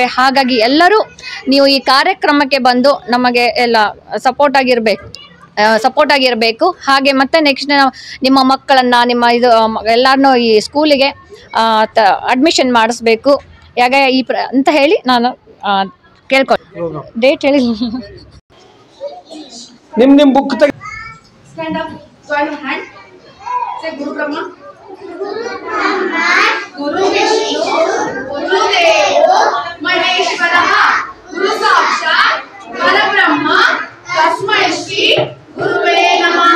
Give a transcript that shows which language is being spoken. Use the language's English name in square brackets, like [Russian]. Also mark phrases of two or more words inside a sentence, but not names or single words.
[Kannada] ಹಾಗಾಗಿ ಎಲ್ಲರೂ ನೀವು ಈ ಕಾರ್ಯಕ್ರಮಕ್ಕೆ ಬಂದು ನಮಗೆ ಎಲ್ಲ ಸಪೋರ್ಟ್ ಆಗಿರಬೇಕು. ಹಾಗೆ ಮತ್ತೆ ನೆಕ್ಸ್ಟ್ ನಿಮ್ಮ ಮಕ್ಕಳನ್ನು ಎಲ್ಲರನ್ನೂ ಈ ಸ್ಕೂಲಿಗೆ ಅಡ್ಮಿಷನ್ ಮಾಡಿಸ್ಬೇಕು ಅಂತ ಹೇಳಿ ನಾನು ಕೇಳ್ಕೊಂಡು ಡೇಟ್ ಹೇಳಿ. ನಿಮ್ಮ ಬುಕ್ [Sanskrit] ಗುರು ಬ್ರಹ್ಮ ಗುರು ವಿಷ್ಣು ಗುರುದೇವೋ ಮಹೇಶ್ವರಃ ಗುರು ಸಾಕ್ಷಾತ್ ಪರಬ್ರಹ್ಮ ತಸ್ಮೈ ಶ್ರೀ ಗುರುವೇ ನಮಃ.